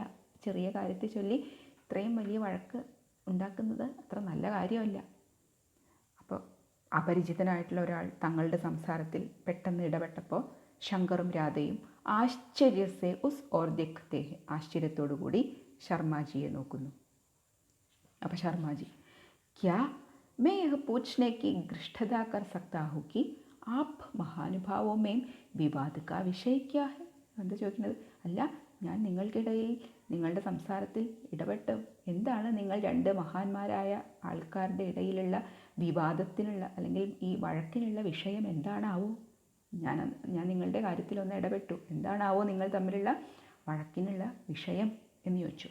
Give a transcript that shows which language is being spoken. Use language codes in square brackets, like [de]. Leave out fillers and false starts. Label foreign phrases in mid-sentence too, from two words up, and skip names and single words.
[ml] ചെറിയ കാര്യത്തെ ചൊല്ലി ഇത്രയും വലിയ വഴക്ക് ഉണ്ടാക്കുന്നത് അത്ര നല്ല കാര്യമല്ല. അപ്പോൾ അപരിചിതനായിട്ടുള്ള ഒരാൾ തങ്ങളുടെ സംസാരത്തിൽ പെട്ടെന്ന് ഇടപെട്ടപ്പോൾ ശങ്കറും രാധയും [hi] आश्चर्य से उस ओर देखते हैं, [ml] ആശ്ചര്യത്തോടു കൂടി ശർമാജിയെ നോക്കുന്നു. അപ്പോൾ ശർമാജി, [hi] ക്യാ मैं यह पूछने की गृष्ठता कर सकता हूँ कि आप महानुभावों में विवाद का विषय क्या है? [ml] എന്താ ചോദിക്കുന്നത്? അല്ല, ഞാൻ നിങ്ങൾക്കിടയിൽ, നിങ്ങളുടെ സംസാരത്തിൽ ഇടപെട്ട് എന്താണ് നിങ്ങൾ രണ്ട് മഹാന്മാരായ ആൾക്കാരുടെ ഇടയിലുള്ള വിവാദത്തിനുള്ള, അല്ലെങ്കിൽ ഈ വഴക്കിനുള്ള വിഷയം എന്താണാവോ? ഞാൻ നിങ്ങളുടെ കാര്യത്തിലൊന്ന് ഇടപെട്ടു, എന്താണാവോ നിങ്ങൾ തമ്മിലുള്ള വഴക്കിനുള്ള വിഷയം എന്ന് ചോദിച്ചു.